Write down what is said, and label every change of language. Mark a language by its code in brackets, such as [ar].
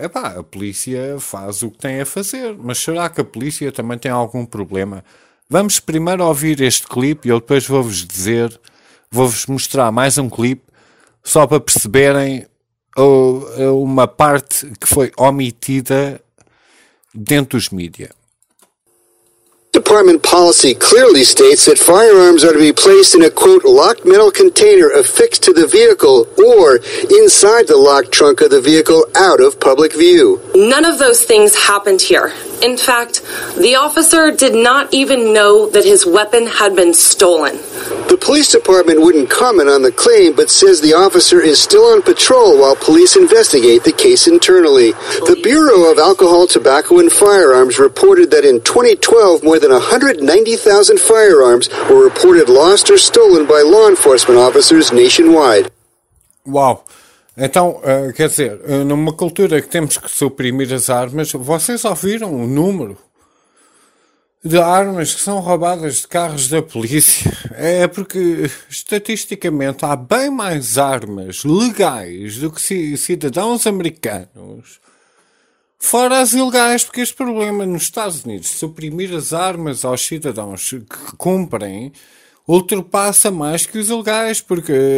[pt] Epá, a polícia faz o que tem a fazer, mas será que a polícia também tem algum problema? Vamos primeiro ouvir este clipe e eu depois vou-vos dizer, vou-vos mostrar mais um clipe, só para perceberem uma parte que foi omitida dentro dos mídia. [en] Department policy clearly states that firearms are to be placed in a, quote, locked metal container affixed to the vehicle or inside the locked trunk of the vehicle out of public view. None of those things happened here. In fact, the officer did not even know that his weapon had been stolen. The police department wouldn't comment on the claim, but says the officer is still on patrol while police investigate the case internally. The Bureau of Alcohol, Tobacco, and Firearms reported that in 2012, more than 190,000 firearms were reported lost or stolen by law enforcement officers nationwide. Wow. [pt] Então, quer dizer, numa cultura que temos que suprimir as armas, vocês ouviram o número de armas que são roubadas de carros da polícia? É porque, estatisticamente, há bem mais armas legais do que cidadãos americanos, fora as ilegais, porque este problema nos Estados Unidos, suprimir as armas aos cidadãos que cumprem, ultrapassa mais que os ilegais, porque